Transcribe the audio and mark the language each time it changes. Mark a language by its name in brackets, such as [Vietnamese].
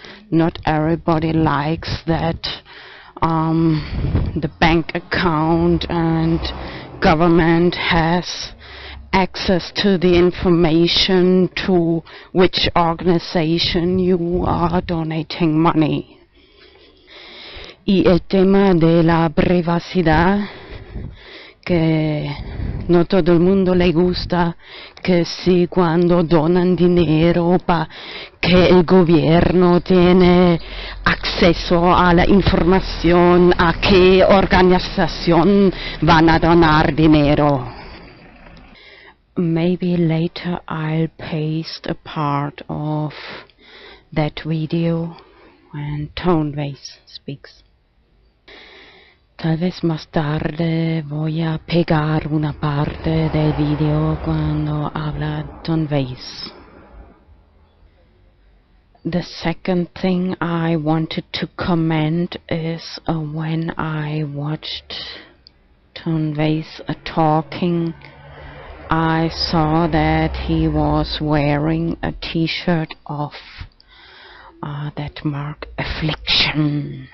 [English] Not everybody likes that the bank account and government has access to the information to which organization you are donating money. [Spanish] Y el tema de la privacidad que no todo el mundo le gusta que sí, cuando donan dinero para que el gobierno tiene acceso a la información a qué organización van a donar dinero. [English] Maybe later I'll paste a part of that video when Tonebase speaks. [Spanish] Tal vez más tarde voy a pegar una parte del video cuando habla Tonebase. [English] The second thing I wanted to comment is when I watched Tonebase talking, I saw that he was wearing a t-shirt of that marked Affliction.